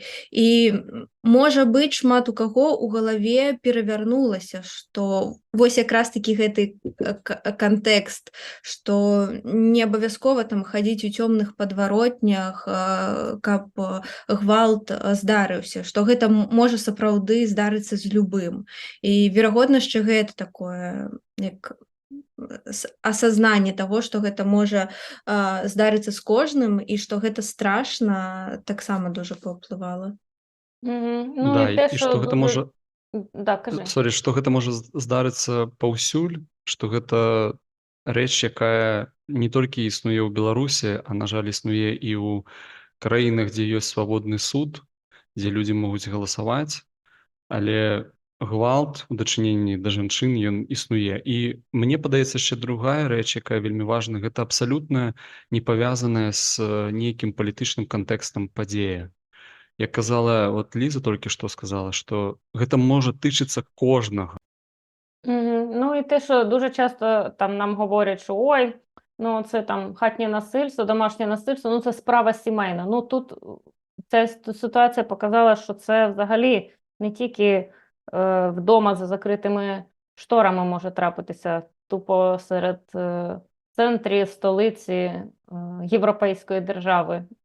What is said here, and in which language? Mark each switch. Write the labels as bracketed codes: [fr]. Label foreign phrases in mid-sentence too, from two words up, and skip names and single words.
[be] І, можа быць, шмат у каго ў галаве перавярнулася, што вось якраз-такі гэты кантэкст, што не абавязкова там хадзіць у цёмных падваротнях, каб гвалт здарыўся, што гэта можа сапраўды здарыцца з любым. І, верагодна, яшчэ гэта такое, як асазнанне таго, што гэта можа здарыцца з кожным, і што гэта страшна, таксама дужа паўплывала. Ну, Да, [uk] і те, і що [be] што гэта [uk] дуже... [be] можа [uk] Да, кажи. [be] што гэта можа здарыцца паўсюль, што гэта рэч, якая не толькі існуе ў Беларусі, а, на жаль, існуе і ў краінах, дзе ёсць свабодны суд, дзе людзі могуць галасаваць, але гвалт у дачыненні да жанчын ён існуе. І мне падаецца яшчэ другая рэч, якая вельмі важная, гэта абсалютна не павязаная з нейкім палітычным кантэкстам падзея. Як казала вот Ліза толькі што сказала, што гэта можа тычыцца кожнага. [uk] Ну і те, що дуже часто там нам говорять, що ой, ну це там хатнє насильство, домашнє насильство, ну це справа сімейна. Ну тут ця ситуація показала, що це взагалі не тільки вдома за закритими шторами може трапитися, тупо серед центрі, столиці європейської держави.